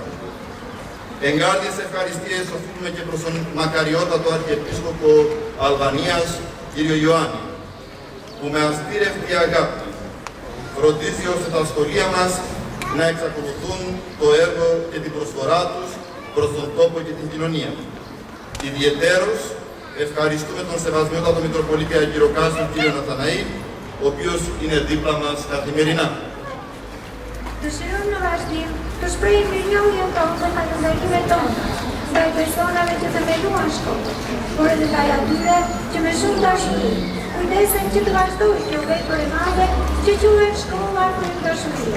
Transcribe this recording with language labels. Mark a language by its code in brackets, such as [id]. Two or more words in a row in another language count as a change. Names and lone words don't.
[el] Εγκάρδιες ευχαριστίες οφείλουμε και προς τον μακαριότατο Αρχιεπίσκοπο Αλβανίας, κύριο Ιωάννη, που με αστήρευτη αγάπη φροντίζει ώστε τα σχολεία μας να εξακολουθούν το έργο και την προσφορά τους προς τον τόπο και την κοινωνία. Ιδιαιτέρως ευχαριστούμε τον Σεβασμιότατο Μητροπολίτη Αργυροκάστρου κύριο Ναθαναή, ο οποίος είναι δίπλα μας καθημερινά. [sq] Dëshirojmë në vazhdim të shprehim mirënjohjen tonë dhe falënderimet tona ndaj personave që themeluan shkollën, por edhe ndaj atyre që me shumë dashuri kujdesen që të vazhdojë kjo vepër e madhe që quhet Shkolla për Dashuria.